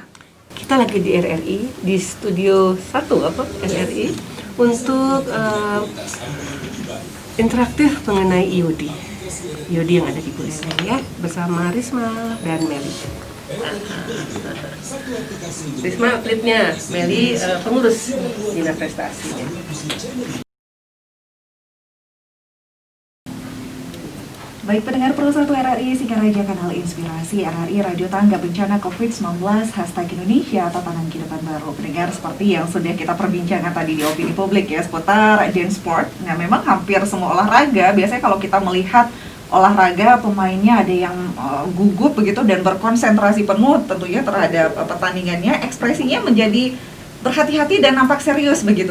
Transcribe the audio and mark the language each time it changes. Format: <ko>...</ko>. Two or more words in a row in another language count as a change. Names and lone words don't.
<id>Kita lagi di RRI, di studio 1 RRI untuk interaktif mengenai IOD yang ada di Buleleng ya, bersama Risma dan Meli. Risma atletnya, Meli pengurus bina prestasinya. Baik pendengar Pro 1 RRI Singaraja Kanal Inspirasi RRI Radio Tangga Bencana COVID-19 #Indonesia Tatanan Kehidupan Baru. Pendengar, seperti yang sudah kita perbincangkan tadi di opini publik ya seputar</id> <en>dance sport.</en> <id>Nah memang hampir semua olahraga biasanya kalau kita melihat olahraga pemainnya ada yang gugup begitu dan berkonsentrasi penuh tentunya terhadap pertandingannya, ekspresinya menjadi berhati-hati dan nampak serius begitu.</id>